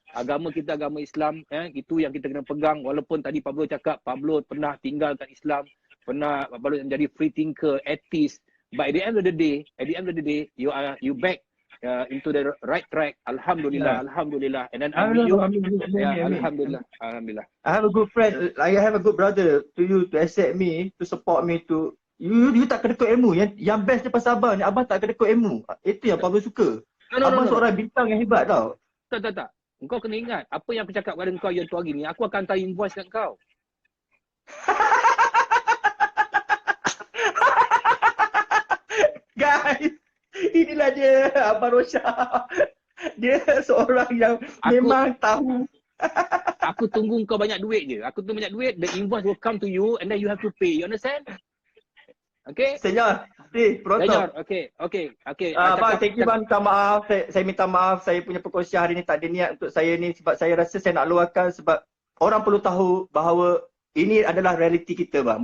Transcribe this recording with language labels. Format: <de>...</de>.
<ms>Agama kita agama Islam, itu yang kita kena pegang. Walaupun tadi Pablo cakap Pablo pernah tinggalkan Islam, pernah Pablo menjadi free thinker, atheist.</ms> <en>But at the end of the day, you back into the right track. Alhamdulillah, Yeah. alhamdulillah. And then I meet you. Yeah, Amin. alhamdulillah, alhamdulillah. I have a good friend. I have a good brother to you to accept me, to support me to you</en> <ms>tak kedekut ilmu. Yang best daripada Sabah ni abang tak kedekut ilmu. Itu yang Pablo suka.</ms> <en>No.</en> <ms>Abang seorang bintang yang hebat tau. Tak. Engkau kena ingat, apa yang aku cakap pada engkau yang tu hari ni, aku akan hantar invoice kat kau. Guys, inilah dia Abang Rosha. Dia seorang yang memang tahu. Aku tunggu kau banyak duit je. Aku tunggu banyak duit,</ms> <en>the invoice will come to you and then you have to pay. You understand? Okay?</en> <es>Senyor, pronto. Senyor, okay.</es> <ms>Bang, thank you bang, minta maaf. Saya minta maaf, saya punya perkongsian hari ni tak ada niat untuk saya ni sebab saya rasa saya nak luahkan sebab orang perlu tahu bahawa ini adalah realiti kita bang.</ms>